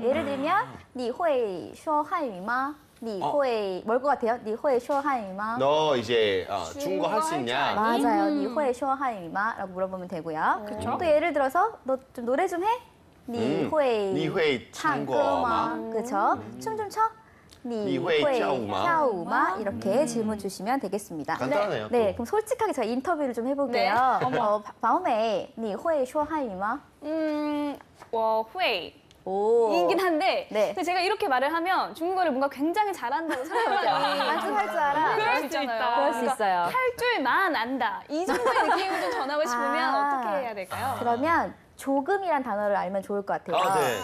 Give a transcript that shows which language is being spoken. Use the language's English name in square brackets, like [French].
[Chinese] 예를 들면 你会说汉语吗? 你会 [Korean] 뭘 것 같아요? [Chinese] 你会说汉语吗? [Korean] 너 이제 중국어 할 수 있냐? 맞아요. [Chinese] 你会说汉语吗? [Korean] 라고 물어보면 되고요. 그쵸. 또 예를 들어서 너 좀 노래 좀 해? [Chinese] 你会你会唱歌吗? [Korean] 그렇죠. 춤 좀 춰? [Chinese] 你会跳舞吗? [Korean] 이렇게 질문 주시면 되겠습니다. 간단하네요. 네, 또. 그럼 솔직하게 제가 인터뷰를 좀 해볼게요. 바오메이, [Chinese] 你会说汉语吗? 我会. [Korean] 오. 이긴 한데 네. 근데 제가 이렇게 말을 하면 중국어를 뭔가 굉장히 잘한다고 생각하죠. 완전 할 줄 알아. 그럴 수 있다. 있잖아요. 그럴 수 있어요. 할 줄만 안다. 이 정도의 느낌을 좀 전하고 싶으면 어떻게 해야 될까요? 그러면 조금이란 단어를 알면 좋을 것 같아요. 아, 네.